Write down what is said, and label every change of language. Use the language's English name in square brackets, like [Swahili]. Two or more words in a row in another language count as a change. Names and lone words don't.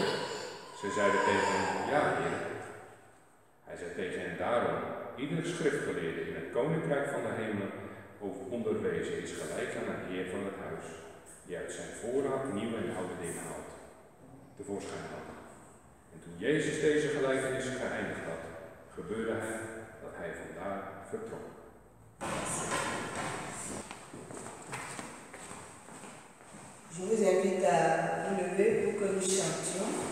[Dutch] Ze zeiden tegen hem, ja, Heer. Hij zei tegen hen, daarom, iedere schriftgeleerde in het koninkrijk van de hemel onderwezen is gelijk aan een heer van het huis, die uit zijn voorraad nieuwe en oude dingen haalt, tevoorschijn haalt. En toen Jezus deze gelijkenis geëindigd had, gebeurde het dat hij vandaar vertrok. [French] Je vous invite à vous lever pour que nous chantions.